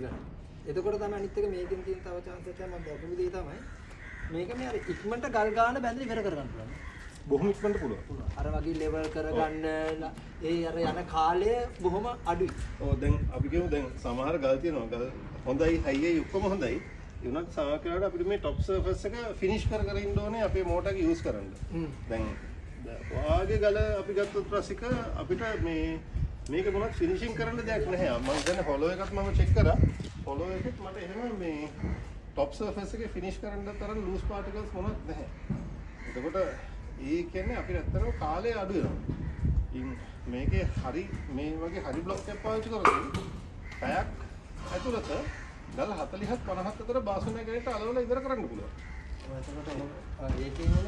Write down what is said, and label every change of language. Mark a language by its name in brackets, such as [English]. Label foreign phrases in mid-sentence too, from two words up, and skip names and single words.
[Sinhala] එතකොට තමයි අනිත් එක මේකෙන් තියෙන තව chance එකක් මම දැකපු දේ තමයි මේක මේ අර ඉක්මනට ගල් ගන්න බැඳලා ඉවර කරගන්න පුළුවන්. බොහොම ඉක්මනට පුළුවන්. අර වගේ level කරගන්න ඒ අර යන කාලය බොහොම අඩුයි. ඔව් දැන් අපි කියමු දැන් සමහර ගල් තියෙනවා. ගල් හොඳයි හයියි ඔක්කොම හොඳයි. ඒ වුණාට සමහර කාලවල අපිට මේ [English] top surface [Sinhala] එක finish කර ඉන්න ඕනේ අපේ motor එක use කරන්න. දැන් වාගේ ගල අපි ගත්තොත් රසික අපිට මේක මොනවද finishing කරන්න දෙයක් නැහැ. මම දැන් hollow එකත් මම check කරා. hollow එකෙත් මට එහෙම මේ [English] top surface [Sinhala] එකේ finish කරන්න තරම් [English] loose particles [Sinhala] මොනවත් නැහැ. එතකොට ඒ කියන්නේ අපිට ඇත්තටම කාලය අඩු වෙනවා. ඉතින් මේකේ හරි මේ වගේ හරි බ්ලොක් එකක් පාවිච්චි කරොත් පැයක් ඇතුළත ගල් 40ක් 50ක් අතර බාසුනේ ගේට අලවලා ඉවර කරන්න පුළුවන්. එතකොට ඒකේ ඉන්නේ